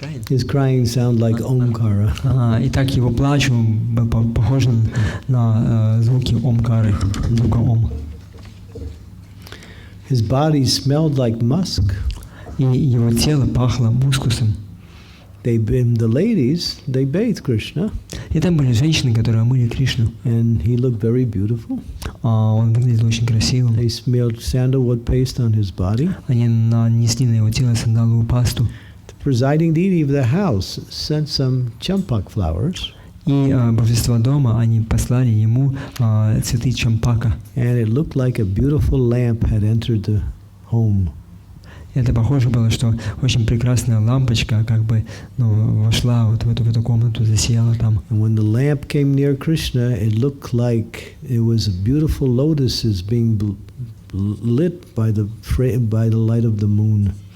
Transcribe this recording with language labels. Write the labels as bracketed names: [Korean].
[English] His crying sounded like Omkara. [Russian] Итак, его плач был похож на звуки Омкары, звука Ом. [English] His body smelled like musk. [Russian] И его тело пахло мускусом. [English] The ladies, they bathed Krishna. [Russian] И там были женщины, которые омыли Кришну. [English] And he looked very beautiful. [Russian] Он выглядел очень красивым. [English] They smelled sandalwood paste on his body. [Russian] Они нанесли на его тело сандаловую пасту. [English] The presiding deity of the house sent some champak flowers. [Russian] И божество дома, они послали ему цветы чампака. [English] And it looked like a beautiful lamp had entered the home. [Russian] Это похоже было, что очень прекрасная лампочка как бы вошла вот в эту комнату, засияла там. [English] And when the lamp came near Krishna, it looked like it was beautiful lotuses being lit by the light of the moon.